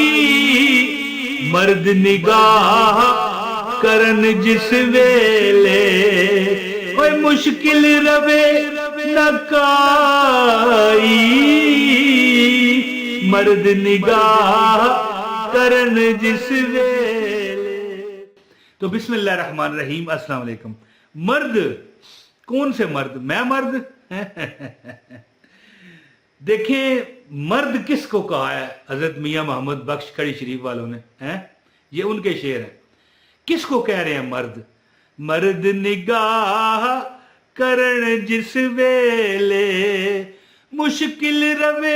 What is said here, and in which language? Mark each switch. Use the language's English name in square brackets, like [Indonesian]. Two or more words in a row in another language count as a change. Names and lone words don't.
[Punjabi] مرد نگاہ کرن جس ویلے، کوئی مشکل رہوے نہ کائی. مرد نگاہ کرن جس ویلے. [Arabic] تو بسم الله رحمن رحيم، السلام عليكم. [Urdu] مرد، کون سے مرد؟ میں مرد? دیکھیں، مرد کس کو کہا ہے? حضرت میاں محمد بخش کھڑی شریف والوں نے، ہیں? یہ ان کے شعر ہیں۔ کس کو کہہ رہے ہیں مرد? [Punjabi] مرد نگاہ کرن جس ویلے، مشکل رہوے.